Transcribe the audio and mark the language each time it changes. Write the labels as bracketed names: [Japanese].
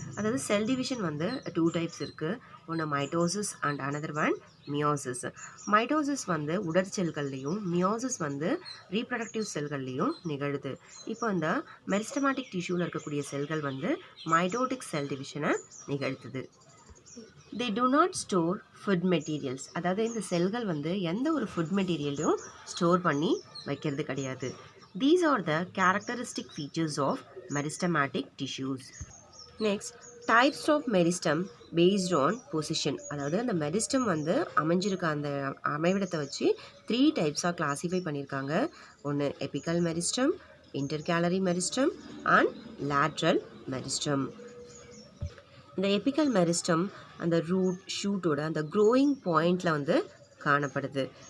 [Tamil] அதாவது cell division வந்து 2 types இருக்குது. ஒன்று mitosis [English] and another one [Tamil] meiosis. Mitosis வந்து உடற்செல்கள்லையும், மியோசிஸ் வந்து ரீப்ரடக்டிவ் செல்கள்லையும் நிகழுது. இப்போ இந்த மெரிஸ்டமேட்டிக் டிஷ்யூவில் இருக்கக்கூடிய செல்கள் வந்து mitotic sell டிவிஷனை நிகழ்த்துது. [English] They do not store food materials. [Tamil] அதாவது இந்த செல்கள் வந்து எந்த ஒரு ஃபுட் மெட்டீரியலையும் ஸ்டோர் பண்ணி வைக்கிறது கிடையாது. [English] These are the characteristic features of meristematic tissues. Next, types of meristem based on position. [Tamil] அதாவது அந்த மெரிஸ்டம் வந்து அமைஞ்சிருக்க அந்த அமைவிடத்தை வச்சு 3 டைப்ஸாக கிளாஸிஃபை பண்ணியிருக்காங்க. ஒன்று [English] Apical meristem, intercalary meristem and lateral meristem. [Tamil] இந்த எபிக்கல் மெரிஸ்டம் அந்த ரூட் ஷூட்டோட அந்த க்ரோயிங் பாயிண்டில் வந்து காணப்படுது.